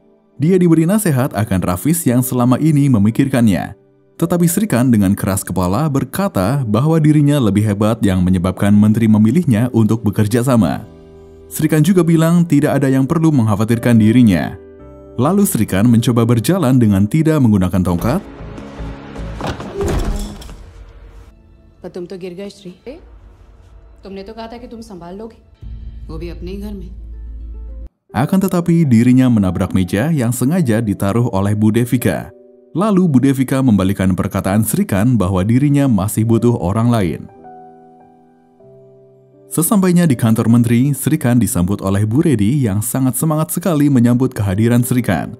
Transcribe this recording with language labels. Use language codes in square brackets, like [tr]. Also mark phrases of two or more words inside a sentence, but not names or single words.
[id] Dia diberi nasihat akan Rafiz yang selama ini memikirkannya. Tetapi Sri Khan dengan keras kepala berkata bahwa dirinya lebih hebat yang menyebabkan Menteri memilihnya untuk bekerja sama. Sri Khan juga bilang tidak ada yang perlu mengkhawatirkan dirinya. Lalu Sri Khan mencoba berjalan dengan tidak menggunakan tongkat. [hi] पर तुम तो गिर गए श्री। तुमने तो कहा था कि तुम संभाल लोगे, वो भी अपने ही घर में। [id] Akan tetapi dirinya menabrak meja yang sengaja ditaruh oleh Bu Devika. Lalu Bu Devika membalikan perkataan Sri Khan bahwa dirinya masih butuh orang lain. Sesampainya di kantor menteri, Sri Khan disambut oleh Bu Reddy yang sangat semangat sekali menyambut kehadiran Sri Khan.